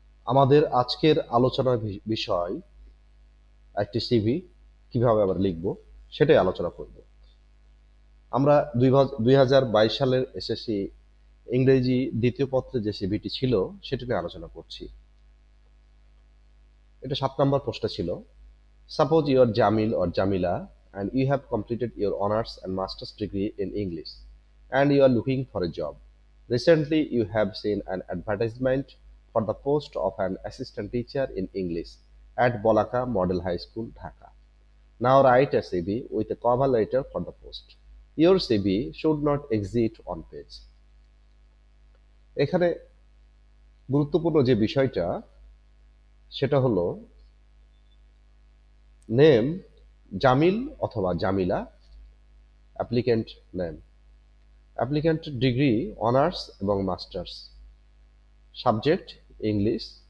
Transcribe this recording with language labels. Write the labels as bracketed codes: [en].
[bn] আমাদের আজকের আলোচনার বিষয় একটি সিভি কিভাবে আবার লিখব সেটাই আলোচনা করব। আমরা 2022 সালের এসএসসি ইংরেজি দ্বিতীয় পত্রে যে সিভিটি ছিল সেটা নিয়ে আলোচনা করছি। এটা 7 নম্বর প্রশ্ন ছিল। [en] Suppose you are Jamil or Jamila and you have completed your honors and master's degree in English and you are looking for a job. Recently you have seen an advertisement for the post of an assistant teacher in English at Balaka Model High School, Dhaka. Now write a CV with a cover letter for the post. Your CV should not exceed one page. [bn] এখানে গুরুত্বপূর্ণ যে বিষয়টা সেটা হলো name Jamil অথবা Jamila, applicant name, applicant degree honours এবং masters, subject English.